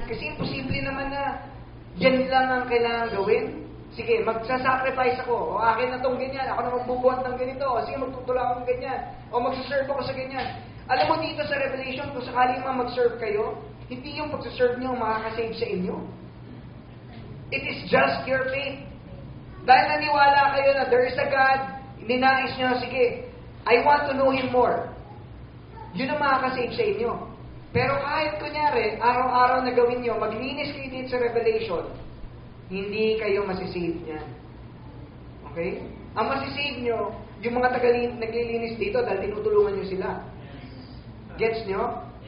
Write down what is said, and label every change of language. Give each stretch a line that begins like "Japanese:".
Filipino: Kasi imposible naman na yan lang ang kailangan gawin. Sige, magsasacrifice ako. O akin na tong ganyan. Ako na magbubuhat ng ganito. O sige, magtutula ako ng ganyan. O magsaserve ako sa ganyan. Alam mo dito sa Revelation, kung sakaling mag-serve kayo, hindi yung pagsaserve nyo makakasave sa inyo.
English: It is just your faith.
Filipino: Dahil naniwala kayo na
English: there is a God,
Filipino: ninais nyo, sige,
English: I want to know Him more.
Filipino: Yun ang makakasave sa inyo. Pero kahit kunyari, araw-araw na gawin nyo, maglinis kayo dito sa Revelation, hindi kayo masisave niyan. Okay? Ang masisave nyo, yung mga naglilinis dito dahil tinutulungan nyo sila. Gets nyo?